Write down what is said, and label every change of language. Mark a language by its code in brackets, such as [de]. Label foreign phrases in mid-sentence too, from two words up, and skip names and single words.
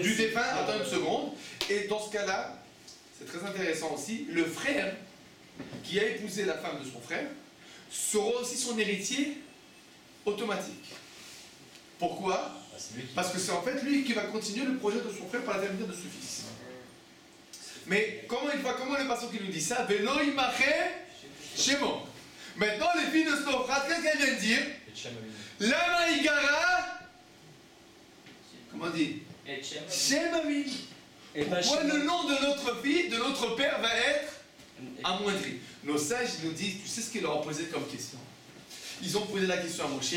[fr] Du défunt, attends une seconde. Et dans ce cas-là, c'est très intéressant aussi, le frère qui a épousé la femme de son frère sera aussi son héritier automatique. Pourquoi? Parce que c'est en fait lui qui va continuer le projet de son frère par l'intermédiaire de ce fils. Mais comment le pasteur qui nous dit ça? [he] ולא ימחה שמו. [fr] Maintenant, les filles de Stophrate, qu'est-ce qu'elles viennent dire? [he] למה יגרע. [fr] Comment on dit? [he] שם אבינו. [fr] Et pas Pourquoi chez le nom de notre fille, de notre père va être amoindri? Nos sages nous disent, tu sais ce qu'ils leur ont posé comme question? Ils ont posé la question à Moshe.